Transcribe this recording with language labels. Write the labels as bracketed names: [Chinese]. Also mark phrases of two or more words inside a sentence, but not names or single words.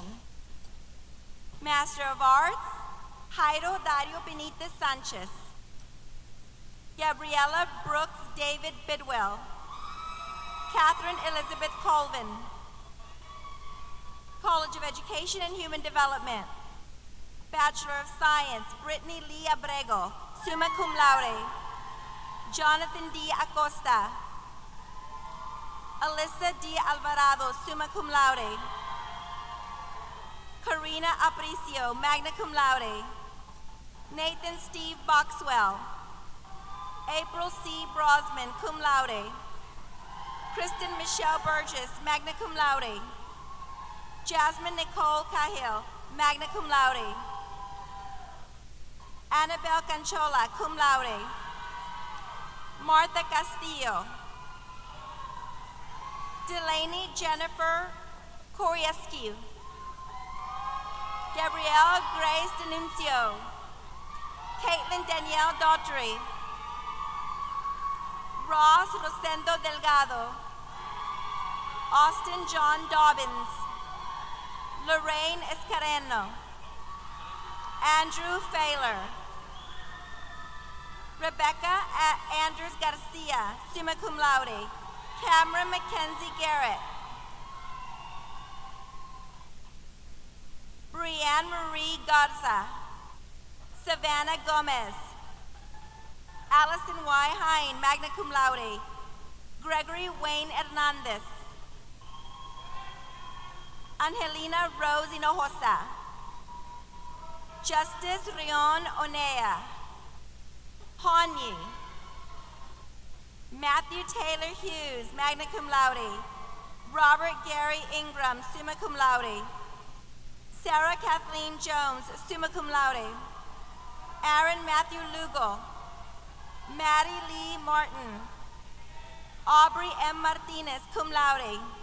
[English] Master of Arts, Jairo Dario Benitez Sanchez. Gabriella Brooks David Bidwell. Catherine Elizabeth Colvin. College of Education and Human Development. Bachelor of Science, Brittany Lee Abrego, [Latin] summa cum laude. [English] Jonathan D. Acosta. Alyssa D. [Latin] Alvarado, summa cum laude. Karina Aparicio, magna cum laude. [English] Nathan Steve Boxwell. April C. [Latin] Brosman, cum laude. Kristen Michelle Burgess, magna cum laude. Jasmine Nicole Cahill, magna cum laude. Annabelle Canchola, cum laude. [English] Martha Castillo. Delaney Jennifer Koriescu. Gabrielle Grace Denuncio. Caitlin Danielle Daughtry. Ross Rosendo Delgado. Austin John Dobbins. Lorraine Escareno. Andrew Failer. Rebecca Andrews Garcia, [Latin] summa cum laude. [English] Cameron Mackenzie Garrett. Brianne Marie Garza. Savannah Gomez. Allison Y. Hine, [Latin] magna cum laude. [English] Gregory Wayne Hernandez. Angelina Rose Hinojosa. Justice Rion Onea. Hanyi. Matthew Taylor Hughes, [Latin] magna cum laude. Robert Gary Ingram, summa cum laude. Sarah Kathleen Jones, summa cum laude. [English] Aaron Matthew Lugo. Maddie Lee Martin. Aubrey M. Martinez, [Latin] cum laude.